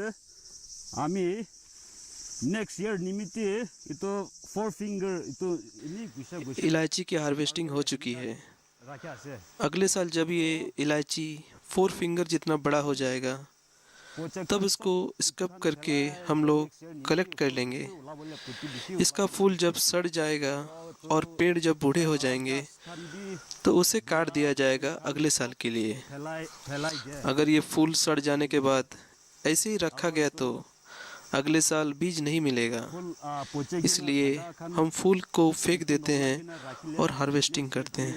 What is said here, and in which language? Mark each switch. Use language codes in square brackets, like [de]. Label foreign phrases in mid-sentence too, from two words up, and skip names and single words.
[as] আমি নেক্সট ইয়াৰ নিমিত্তে এইটো 4 ফিংগাৰ এইটো [hi] इलायची की हार्वेस्टिंग हो चुकी है। [as] ৰাখা আছে। [hi] अगले साल जब ये इलायची 4 फिंगर जितना बड़ा हो जाएगा, तब इसको स्कप करके हम लोग कलेक्ट कर लेंगे। इसका फूल जब सड़ जाएगा और पेड़ जब बूढ़े हो जाएंगे, तो उसे काट दिया जाएगा अगले साल के लिए। अगर ये फूल सड़ जाने के बाद ऐसे ही रखा गया तो अगले साल बीज नहीं मिलेगा, इसलिए हम फूल को फेंक देते हैं और हार्वेस्टिंग करते हैं।